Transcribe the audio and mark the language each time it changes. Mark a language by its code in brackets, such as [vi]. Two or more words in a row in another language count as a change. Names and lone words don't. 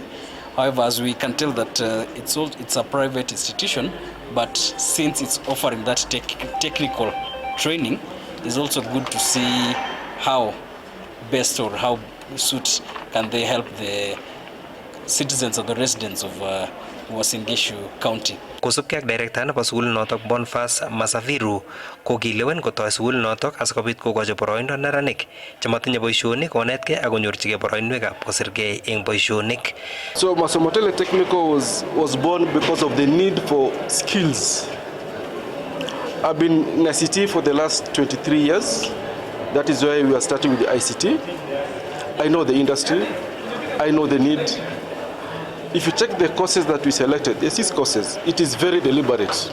[en] However, as we can tell that it's a private institution, but since it's offering that technical training, it's also good to see how best or how suit can they help the citizens or the residents of Uasin Gishu County. [kln] Kosubkei ak director nebo sukul notok Bonfas Masaviru kokilewen kotoi sukul notok asikobit kokochi boroindo neranik chematinye boisionik konetkei ak konyorchigei boroinwekab kosirgei eng boisionik. [en] So Masomotele Technical was born because of the need for skills. I've been in ICT for the last 23 years. That is why we are starting with the ICT. I know the industry. I know the need. If you check the courses that we selected, the 6 courses, it is very deliberate.